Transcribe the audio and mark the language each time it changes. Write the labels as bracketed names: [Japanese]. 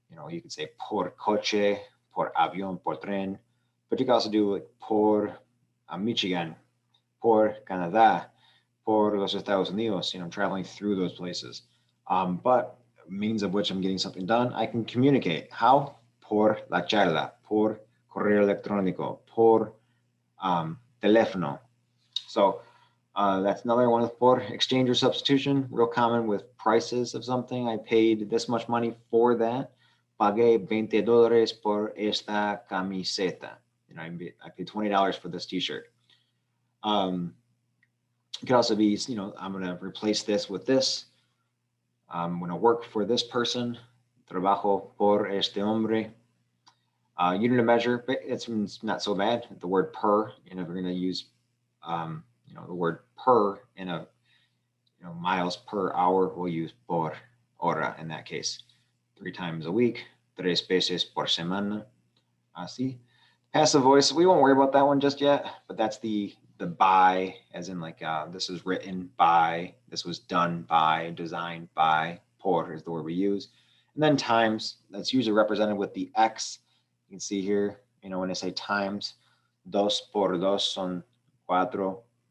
[English] You could say [Spanish] por coche, por avión, por tren, [English] but you can also do like [Spanish] por Michigan, por Canada, por los Estados Unidos, [English] traveling through those places. But means of which I'm getting something done, I can communicate. How? [Spanish] Por la charla, por correo electrónico, por teléfono. [English] So that's another one with por. Exchange or substitution, real common with prices of something. I paid this much money for that. [Spanish] Pagué $20 por esta camiseta. [English] I paid $20 for this t-shirt. It could also be, I'm going to replace this with this. I'm going to work for this person. [Spanish] Trabajo por este hombre. [English] Unit of measure, but it's not so bad. The word per, you know, if we're going to use, you know, the word per in a, you know, miles per hour, we'll use [Spanish] por hora [English] in that case. 3 times a week, [Spanish] 3 veces por semana. Así. [English] Passive voice, we won't worry about that one just yet, but that's the by, as in like this is written by, this was done by, designed by, por is the word we use. And then times, that's usually represented with the X. You can see here, you know, when I say times, [Spanish] dos por dos son cuatro.